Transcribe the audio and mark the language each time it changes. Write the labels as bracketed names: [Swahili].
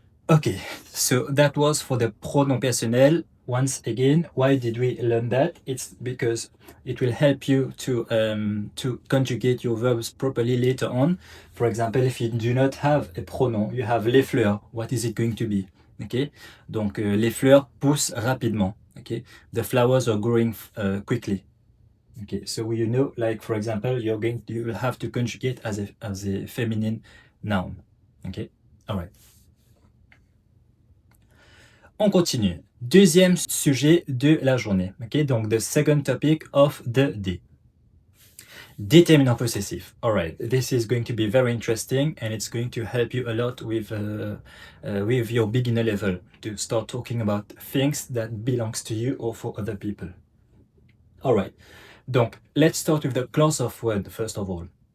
[English] Okay, so that was for the pronom personnel. Once again, why did we learn that? It's because it will help you to conjugate your verbs properly later on. For example, if you do not have a pronom, you have les fleurs. What is it going to be? [French] Okay, donc les fleurs poussent rapidement. [English] Okay, the flowers are growing quickly. Okay, so you know, like for example, you will have to conjugate as a feminine noun. Okay, all right. [French] On continue. Deuxième sujet de la journée. [English] Okay, donc the second topic of the day. [French] Déterminant possessive. [English] All right, this is going to be very interesting, and it's going to help you a lot with your beginner level to start talking about things that belongs to you or for other people. All right, donc let's start with the class of word first of all.